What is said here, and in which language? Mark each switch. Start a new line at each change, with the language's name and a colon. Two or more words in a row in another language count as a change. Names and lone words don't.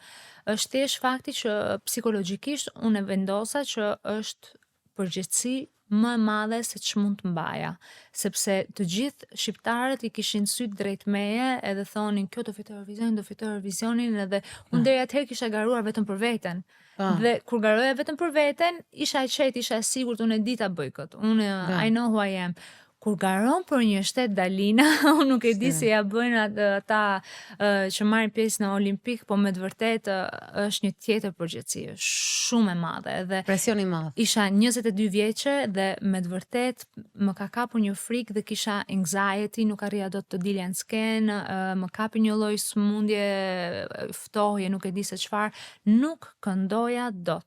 Albanian: Është thjesht fakti që psikologjikisht unë e vendosa që është përgjegjësi më e madhe se ç'mund të mbaja, sepse të gjithë shqiptarët I kishin syt drejt meje edhe thonin kjo do fitoj Eurovisionin edhe unë deri atëherë kisha garuar vetëm për veten. Dhe kur garoja vetëm për veten, isha e qetë, isha e sigurt, unë e di ta bëj këtë. Unë
English: I know who I am.
Albanian: Kur garon për një shtet Dalina, unë nuk e di si ja bëjnë ata që marrin pjesë në Olimpik, po me të vërtetë është një tjetër përgjegjësi, shumë e madhe dhe presion I madh. Isha 22 vjeçe dhe me të vërtetë më ka kapur një frikë dhe kisha anxiety, nuk arrija dot të dilja në skenë, më kapi një lloj sëmundje, ftohje, nuk e di se çfarë, nuk këndoja dot.